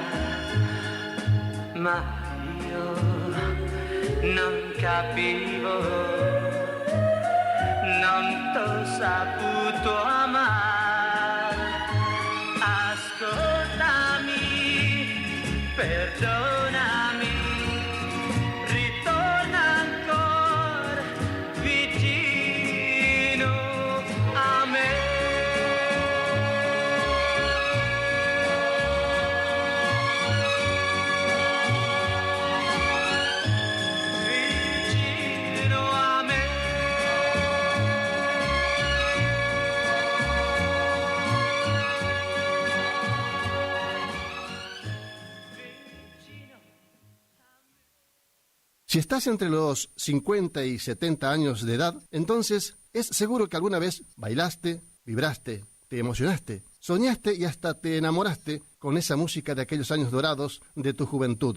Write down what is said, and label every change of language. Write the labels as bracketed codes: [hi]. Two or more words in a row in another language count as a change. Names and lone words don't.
[it] ma io non capivo, non t'ho saputo amare, ascoltami, perdonami, ritorna ancora vicino a me. Vicino a me. [es] Si estás entre los 50 y 70 años de edad, entonces es seguro que alguna vez bailaste, vibraste, te emocionaste, soñaste y hasta te enamoraste con esa música de aquellos años dorados de tu juventud.